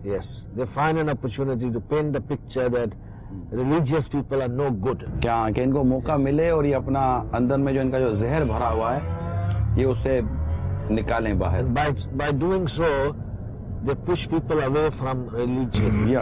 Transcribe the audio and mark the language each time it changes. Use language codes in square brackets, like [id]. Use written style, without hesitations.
[en] Yes, they find an opportunity to paint the picture that religious people are no good. [ur] کیا کہ ان کو موقع ملے اور یہ اپنا اندر میں جو ان کا جو زہر بھرا ہوا ہے یہ اسے نکالیں باہر. [en] By doing so, they push people away from religion.